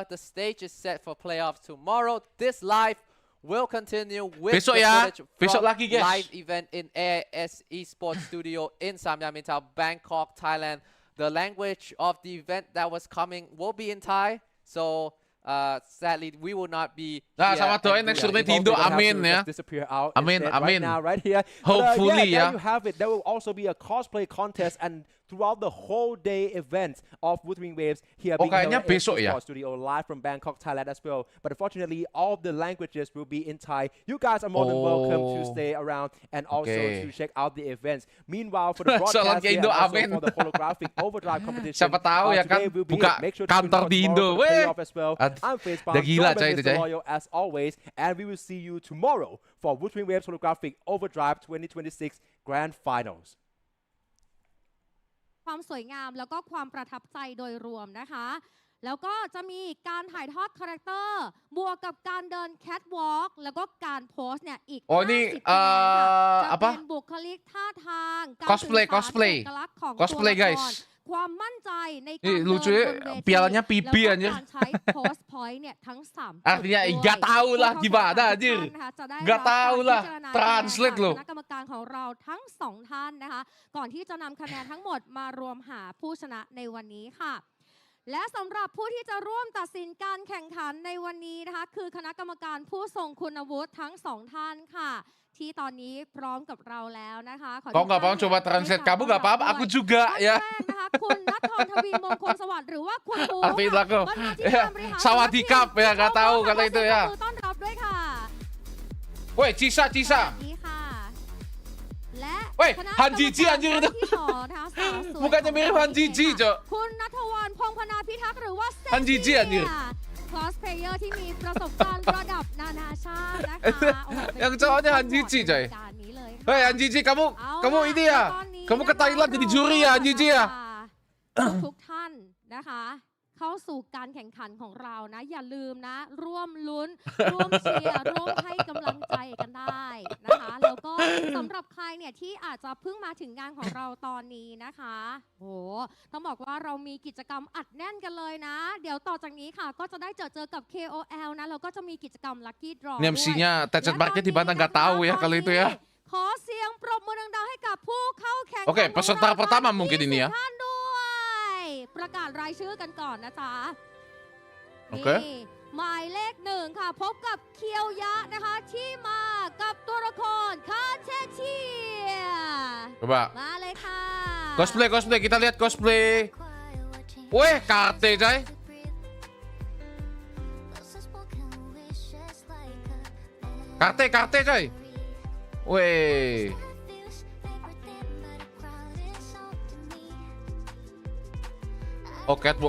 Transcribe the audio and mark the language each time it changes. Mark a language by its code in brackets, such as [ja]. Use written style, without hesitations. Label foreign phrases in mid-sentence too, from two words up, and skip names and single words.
[en] The stage is set for playoffs tomorrow. This live will continue with [id] Besok [en] the [id] ya. [en] footage [id] Besok [en] from [id] lagi, guys. [en] live event in AIS Esports Studio in Samyamintao, Bangkok, Thailand. The language of the event that was coming will be in Thai. So sadly we will not be. [id] Nah, [en] here [id] sama doain [en] and next do Tournament that. [id] Indo, [en] Hopefully [id] amin [en] they'll [id] ya. [en] have to just disappear out [id] Amin, [en] instead [id] amin. [en] right now, right here. Hopefully, yeah, [id] ya. [en] there you have it. There will also be a cosplay contest and throughout the whole day event of Wuthering Waves here being held [id] kayaknya [en] at [id] besok ya? [en] Esports Studio live from Bangkok, Thailand as well. But unfortunately, all of the languages will be in Thai. You guys are more than welcome to stay around and also Okay. to check out the events. Meanwhile, for the [id] Salam [en] broadcast [id] ke [en] here [id] Indo, [en] and also [id] amin. [en] for the holographic overdrive competition, [id] Siapa tahu ya kan, [en] today will be [id] buka [en] it. Make sure to [id] kantor [en] tune in [id] di [en] tomorrow [id] Indo, [en] for the [id] weh. [en] playoff as well. I'm Facepalm, [id] Udah gila, [en] joined by [id] coy, itu, [en] Mr. [id] coy. [en] Loyal as always, and we will see you tomorrow for Wuthering Waves Holographic Overdrive 2026 Grand Finals. [th] ความสวยงามแล้วก็ความประทับใจโดยรวมนะคะ แล้วก็จะมีการถ่ายทอดคาแรคเตอร์บวกกับการเดินแคทวอล์กแล้วก็การโพสเนี่ยอีก [id] Oh, ini, [th] 50คะแนนค่ะจะ [id] apa? [th] เป็นบุคลิกท่าทางการ [id] Cosplay, [th] สื่อสาร [id] cosplay. [th] เอกลักษณ์ของ [id] Cosplay, [th] ตัวละคร [id] guys. [th] ความมั่นใจในการ [id] Ih, [th] เดิน [id] lucu [th] บ [id] ya, [th] นเวที [id] pialanya pipi [th] แล้วก็ [id] anjir. [th] การใช้โพสพอยต์เนี่ยทั้ง3 [id] Artinya, nggak tahu lah gimana anjir. Nggak tahu lah. Translate loh. [th] คณะกรรมการของเราทั้ง2ท่านนะคะก่อนที่จะนำคะแนนทั้งหมดมารวมหาผู้ชนะในวันนี้ค่ะ และสำหรับผู้ที่จะร่วมตัดสินการแข่งขันในวันนี้นะคะคือคณะกรรมการผู้ทรงคุณวุฒิทั้ง2ท่านค่ะที่ตอนนี้พร้อมกับเราแล้วนะคะขอ [id] Kau nggak mau coba translate kamu nggak apa-apa, aku juga [th] ท่าน [id] ya. [th] แรกนะคะคุณณัฐรทวีมงคลสวัสดิ์หรือว่าคุณบู [id] Artiin lah kau. [th] บรรณาธิการบริหาร [id] Sawadikap ya, nggak tahu kata itu ya. [th] ต้อนรับด้วยค่ะ [id] Woi, Cisa, Cisa. [th] นี่ค่ะ และ เว้ย คณะ ฮันจีจี้อันนี้ กรรมการที่สองนะคะสาวสวย [id] Bukannya mirip Han Ji Ji, Cok. [th] คุณณัฐวรรณพงษ์พนาพิทักษ์หรือว่าเซ Han Ji Ji อันนี้ คลอสเพลเยอร์ที่มีประสบการณ์ระดับนานาชาตินะคะโอ้โหเป็น [id] Yang cowoknya Han Ji Ji, coy. [th] การนี้เลยค่ะ [id] Hei, Anjiji, kamu [th] เอา [id] kamu [th] ล่ะ [id] ini [th] แล้ว [id] ya? [th] ตอนนี้ [id] Kamu ke [th] นะคะ [id] Thailand jadi juri ya, Anjiji ya? [th] ทุกท่านนะคะ เข้าสู่การแข่งขันของเรานะ อย่าลืมนะ ร่วมลุ้น ร่วมเชียร์ ร่วมให้กำลังใจกันได้นะคะ แล้วก็สำหรับใครเนี่ยที่อาจจะเพิ่งมาถึงงานของเราตอนนี้นะคะโหต้องบอกว่าเรามีกิจกรรมอัดแน่นกันเลยนะ เดี๋ยวต่อจากนี้ค่ะ ก็จะได้เจอกับ KOL นะ แล้วก็จะมีกิจกรรม [en] Lucky Draw [id] Ini MC-nya Tecet Market di mana nggak tahu ya kalau itu ya. [th] ขอเสียงปรบมือดังๆให้กับผู้เข้าแข่งขัน [id] Oke, [th] ของ [id] peserta [th] เรา [id] pertama mungkin ini ya. [th] ท่านด้วยประกาศรายชื่อกันก่อนนะจ๊ะ โอเค นี่หมายเลข1ค่ะพบกับเคียวยะนะคะที่มากับตัวละครคาเทเชีย [id] Coba. [th] มาเลยค่ะ [id] Cosplay, cosplay. Kita lihat cosplay. Weh, karte, coy. Karte, karte, coy. Weh. Oh, catwalk.